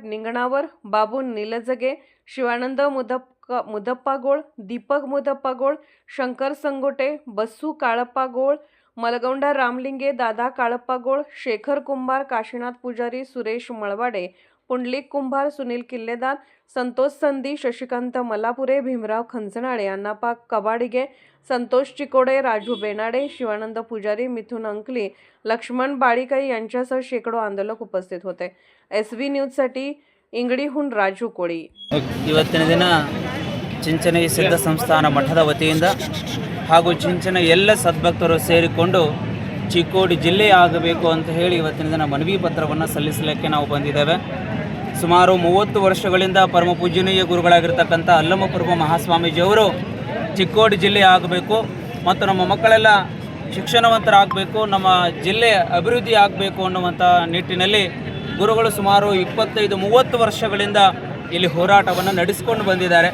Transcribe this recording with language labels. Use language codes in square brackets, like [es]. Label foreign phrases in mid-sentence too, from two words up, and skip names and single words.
[mr] निंगणावर, बाबू निलजगे, शिवानंद मुदप्पागोळ, दीपक मुदप्पागोळ, शंकर संगोटे, बस्सू काळप्पागोळ, मलगौंडा रामलिंगे, दादा काळप्पागोळ, शेखर कुंभार, काशीनाथ पुजारी, सुरेश मळवाडे, पुंडलिक कुंभार, सुनील किल्लेदार, संतोष संधी, शशिकांत मलापुरे, भीमराव खंचनाळे, अण्णापा कबाडिगे, संतोष चिकोडे, राजू बेनाडे, शिवानंद पुजारी, मिथुन अंकली, लक्ष्मण बाळीकाई यांच्यासह शेकडो आंदोलक उपस्थित होते. SV न्यूजसाठी इंगडीहून राजू कोळी. [kn] ಇವತ್ತಿನ ದಿನ ಚಿಂಚನೆ ಸಿದ್ಧ ಸಂಸ್ಥಾನ ಮಠದ ವತಿಯಿಂದ ಹಾಗೂ ಚಿಂಚನ ಎಲ್ಲ ಸದ್ಭಕ್ತರು ಸೇರಿಕೊಂಡು ಚಿಕ್ಕೋಡಿ ಜಿಲ್ಲೆ ಆಗಬೇಕು ಅಂತ ಹೇಳಿ ಇವತ್ತಿನ ದಿನ ಮನವಿ ಪತ್ರವನ್ನು ಸಲ್ಲಿಸಲಿಕ್ಕೆ ನಾವು ಬಂದಿದ್ದೇವೆ. ಸುಮಾರು 30 ವರ್ಷಗಳಿಂದ ಪರಮ ಪೂಜನೀಯ ಗುರುಗಳಾಗಿರ್ತಕ್ಕಂಥ ಅಲ್ಲಮಪ್ರಭು ಮಹಾಸ್ವಾಮೀಜಿಯವರು ಚಿಕ್ಕೋಡಿ ಜಿಲ್ಲೆ ಆಗಬೇಕು ಮತ್ತು ನಮ್ಮ ಮಕ್ಕಳೆಲ್ಲ ಶಿಕ್ಷಣವಂತರಾಗಬೇಕು, ನಮ್ಮ ಜಿಲ್ಲೆ ಅಭಿವೃದ್ಧಿ ಆಗಬೇಕು ಅನ್ನುವಂಥ ನಿಟ್ಟಿನಲ್ಲಿ ಗುರುಗಳು ಸುಮಾರು 25-30 ವರ್ಷಗಳಿಂದ ಇಲ್ಲಿ ಹೋರಾಟವನ್ನು ನಡೆಸಿಕೊಂಡು ಬಂದಿದ್ದಾರೆ.